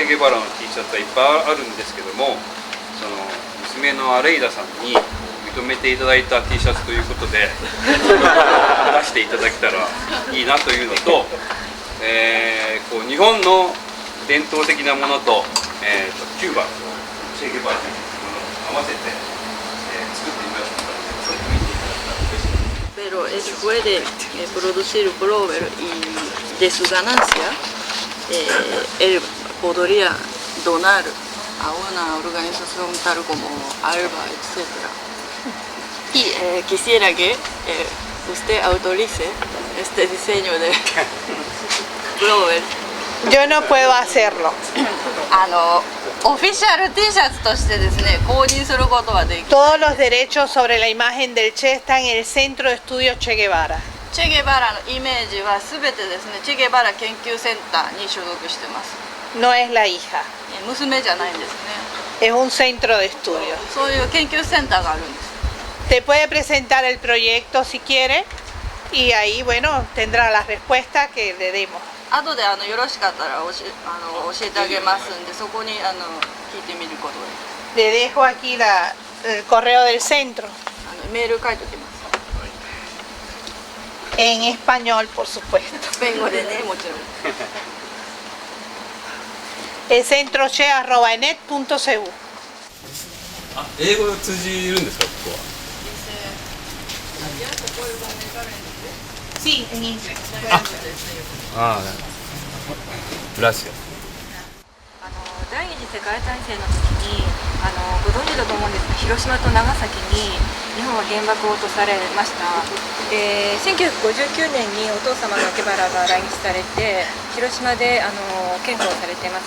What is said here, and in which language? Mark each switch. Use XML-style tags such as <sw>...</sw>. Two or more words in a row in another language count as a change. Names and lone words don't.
<ja>ゲバラの T シャツはいっぱいあるんですけども、その娘のアレイダさんに認めていただいた T シャツということで出していただけたらいいなというのと、こう日本の伝統的なものと、キューバのチェ・ゲバラのものを合わせて、作ってみましたので、それを見ていただけたら嬉しいです。</ja> <es>Pero él puede producir plover y de su ganancia él podría donar a una organización tal como ALBA, etc. Y quisiera que usted autorice este diseño de plover. Yo no puedo hacerlo.</es> <ja>オフィシャル T シャツとしてですね、購入することはできる。</ja> <es>Todos los derechos sobre la imagen del Che están en el Centro de Estudios Che Guevara.</es> <ja>チェ・ゲバラのイメージはすべてですね、チェ・ゲバラ研究センターに所属してます。</ja> <es>No es la hija,</es> <ja>娘じゃないんですね。</ja> <es>es un centro de estudios.</es> <ja>そういう研究センターがあるんです。</ja> <es>Te puede presentar el proyecto si quiere y ahí, bueno, tendrá la respuesta que le demos.</es> <ja>後でよろしかったら教えてあげますんで、そこに聞いてみることで。</ja> <es>Le dejo aquí el correo del centro.</es> <ja>メール書いておきます。</ja> <es>En español, por supuesto.</es> <ja>スペイン語でね、もちろん。</ja> <es>elcentroche@enet.cu</es> <ja>あ、英語通じるんですか、ここは。</ja> <es>Sí, en inglés.</es> <ja>ああ、グラシア。第二次世界大戦の時にご存知だと思うんですが、広島と長崎に日本は原爆を落とされました。1959年にお父様のゲバラが来日されて広島で献花をされています。</ja>